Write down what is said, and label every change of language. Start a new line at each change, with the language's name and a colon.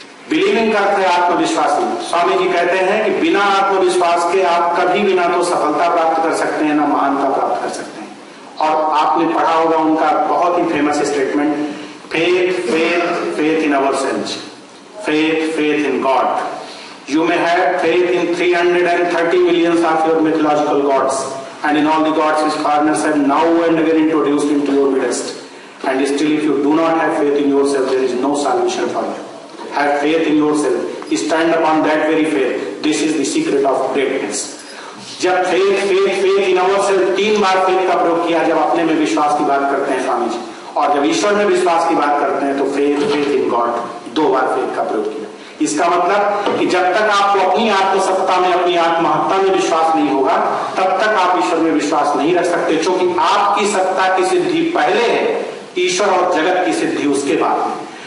Hindi: Believing का अर्थ है आत्मविश्वास। स्वामी जी कहते हैं कि बिना आत्मविश्वास के आप कभी भी ना तो सफलता प्राप्त कर सकते हैं, ना महानता प्राप्त कर सकते हैं। और आपने पढ़ा होगा उनका बहुत ही famous statement,
English: faith in ourselves, faith in God. You may have faith in 330 millions of your mythological gods, and in all the gods which foreigners have now and again introduced into your midst. And still, if you do not have faith in yourself, there is no salvation for you. Have faith in yourself. Stand upon that very faith. This is the secret of greatness.
Hindi: जब
English: faith in ourselves
Hindi: 3 bar faith का प्रयोग किया, जब अपने में विश्वास की बात करते हैं स्वामी जी, और जब ईश्वर में विश्वास की बात करते हैं तो
English: faith in God
Hindi: 2 bar faith का प्रयोग किया। इसका मतलब कि जब तक आपको अपनी आत्मसत्ता में, अपनी आत्महत्ता में विश्वास नहीं होगा, तब तक आप ईश्वर में विश्वास नहीं रख सकते, क्योंकि आपकी सत्ता की सिद्धि पहले है, ईश्वर और जगत की सिद्धि उसके बाद है।